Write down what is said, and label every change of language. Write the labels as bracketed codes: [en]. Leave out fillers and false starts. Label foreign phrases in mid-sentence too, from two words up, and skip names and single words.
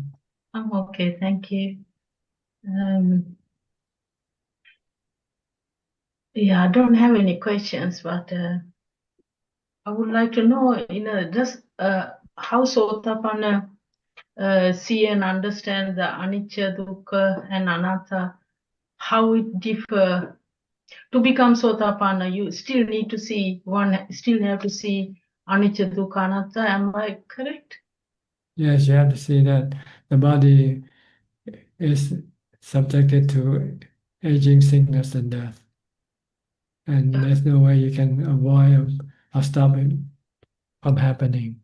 [en] I'm okay, thank you. Yeah, I don't have any questions, but I would like to know, just how Sotapanna see and understand the [pi] anicca, dukkha, [en] and anatta, how it differ. To become Sotapanna, you still need to see still have to see [pi] anicca, dukkha, anatta. [en] Am I correct? Yes, you have to see that the body is subjected to aging, sickness, and death. And there's no way you can avoid or stop it from happening.